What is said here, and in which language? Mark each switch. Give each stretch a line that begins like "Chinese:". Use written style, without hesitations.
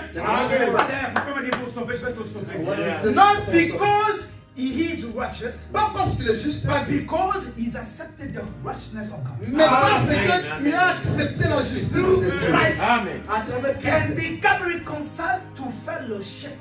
French: Vous pouvez me dire pour stopper, je vais tout stopper.
English: Not because he is righteous,
French: Pas parce qu'il est juste,
English: but because he's accepted the righteousness of God.
French: mais parce qu'il a accepté la justice de
English: Through
French: Dieu.
English: Christ,
French: À travers
English: and
French: Christ.
English: become reconciled to fellowship